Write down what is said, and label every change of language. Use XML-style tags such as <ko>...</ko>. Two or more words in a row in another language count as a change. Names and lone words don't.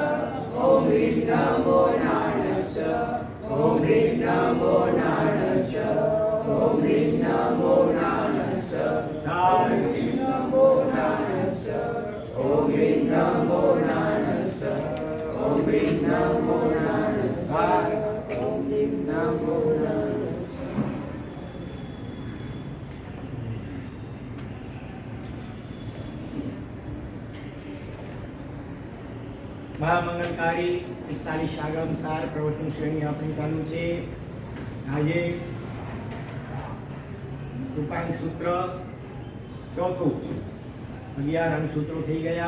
<sa>ॐ ह्रीं नमो नारायण ॐ ह्रीं नमो नारायण ॐ ह्रीं नमो नारायण ॐ ह्रीं नमो नारायण ॐ ह्रीं नमो नारायण ॐ ह्रीं नमो नारायण ॐ ह्रीं नमो नारायण મહામંગલકારી 45 આગમ સાર પ્રવચન શ્રેણી આપણી ચાલુ છે।</sa> <gu>આજે ઉપાંગ સૂત્ર ચોથું 11 અંગસૂત્રો થઈ ગયા।</gu>